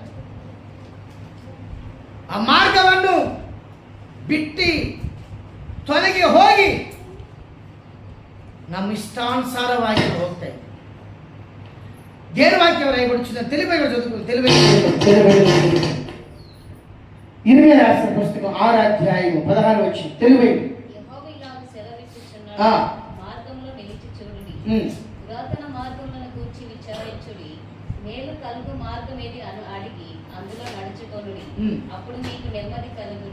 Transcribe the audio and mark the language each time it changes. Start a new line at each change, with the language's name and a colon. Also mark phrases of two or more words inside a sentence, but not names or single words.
Kannada: ಆ ಮಾರ್ಗವನ್ನು ಬಿಟ್ಟು ತೊಲಗಿ ಹೋಗಿ ನಮ್ಮ ಇಷ್ಟಾನುಸಾರವಾಗಿ ಹೋಗ್ತಾ ಇದ್ದೀವಿ. ದೇವರ ವಾಕ್ಯ
Telugu: ರಾಯబడుచున్న తెలుగు ఇర్మియా రాసిన పుస్తకం 6వ అధ్యాయం 16 వచ్చి తెలుగు. యెహోవా ఇలాగు సెలవిచ్చుచున్నాడు, మార్గంలో నిలిచి చూడుడి, పురాతన మార్గములను గూర్చి విచారించుడి, మేలు కలుగు మార్గం ఏది అని అడిగి అందులో నడుచుకొనుడి, అప్పుడు మీకు నెమ్మది కలుగును.